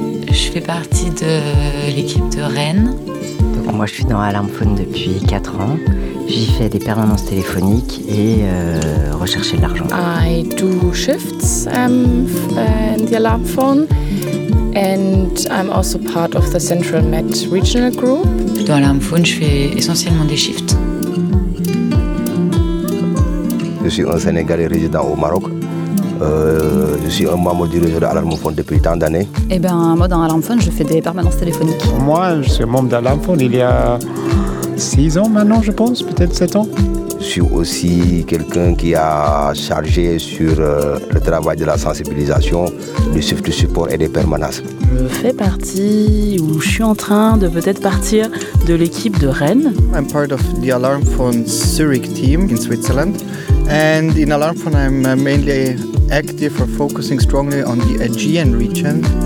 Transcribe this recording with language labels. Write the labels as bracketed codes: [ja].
[fr] Je fais partie de l'équipe de Rennes. Donc moi, je suis dans Alarm Phone depuis 4 ans. J'y fais des permanences téléphoniques et rechercher de l'argent. [en] I do shifts in the Alarm Phone and I'm also part of the Central Met Regional Group. [fr] Dans Alarm Phone, je fais essentiellement des shifts. Je suis un Sénégalais résident au Maroc. Je suis un membre du réseau d'Alarm Phone depuis tant d'années. Eh bien, moi, dans Alarm Phone, je fais des permanences téléphoniques. Moi, je suis membre d'Alarm Phone il y a 6 ans maintenant, je pense, peut-être 7 ans. Je suis aussi quelqu'un qui a chargé sur le travail de la sensibilisation, du chiffre de support et des permanences. Je fais partie, ou je suis en train de peut-être partir, de l'équipe de Rennes. [en] I'm part of the Alarm Phone Zurich team in Switzerland. And in Alarm Phone, I'm mainly active or focusing strongly on the Aegean region.